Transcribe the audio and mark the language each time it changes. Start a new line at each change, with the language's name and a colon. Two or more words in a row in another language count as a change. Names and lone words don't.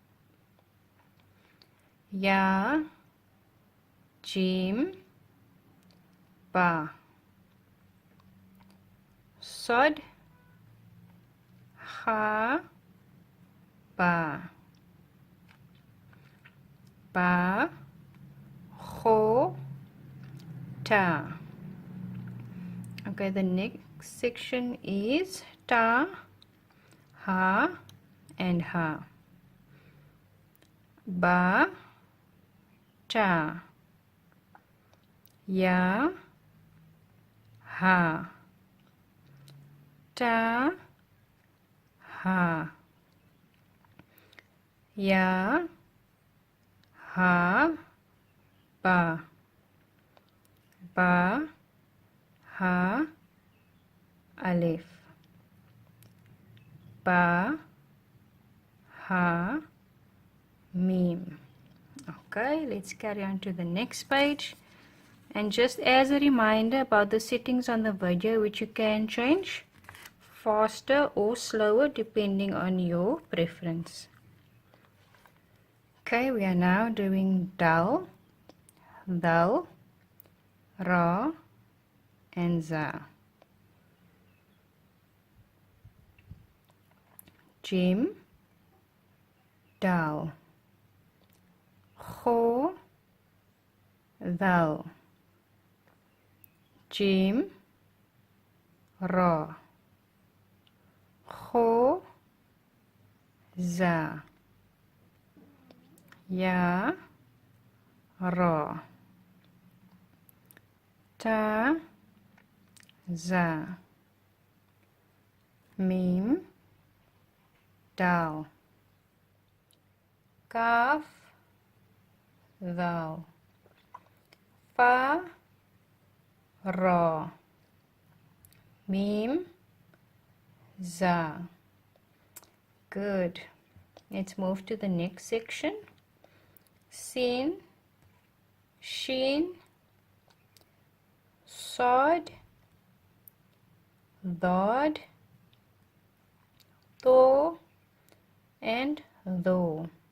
Arabic: ياء، جيم، باء، صاد، هاء، باء، باء، خاء، تاء.
English: Okay, the next section is
Arabic: تاء، حاء,
English: and ha.
Arabic: باء، تاء، ياء, حاء، تاء، حاء، ياء، حاء، باء، باء، حاء، ألف، باء، حاء, mim.
English: Okay, let's carry on to the next page. And just as a reminder about the settings on the video, which you can change faster or slower depending on your preference. Okay, we are now doing
Arabic: دال، دال، راء,
English: and Za.
Arabic: جيم، دال، خاء, دال، جيم، راء، خاء, زاي، ياء، راء، طاء، ظاء، ميم, دال، كاف، دال، فاء، راء، ميم، زاي.
English: Good. Let's move to the next section.
Arabic: سين، شين، صاد، ضاد، طاء,
English: and tho.